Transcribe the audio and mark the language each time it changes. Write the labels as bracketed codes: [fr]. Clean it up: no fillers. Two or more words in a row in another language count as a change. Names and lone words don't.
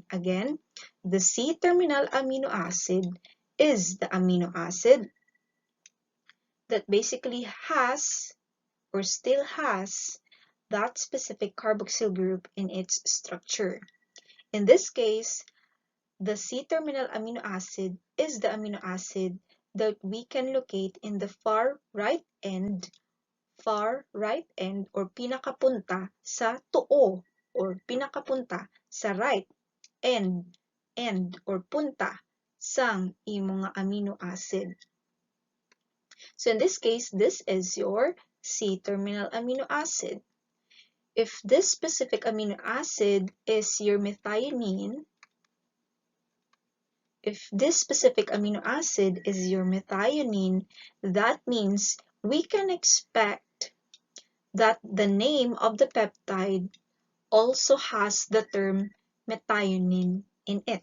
[en] Again, the C-terminal amino acid is the amino acid that basically has or still has that specific carboxyl group in its structure. In this case, the C-terminal amino acid is the amino acid that we can locate in the far right end or [hil] pinakapunta sa tuo [en] or [hil] pinakapunta sa [en] right end or [hil] punta sang imo nga [en] amino acid. So in this case, this is your C-terminal amino acid. If this specific amino acid is your methionine, that means we can expect that the name of the peptide also has the term methionine in it.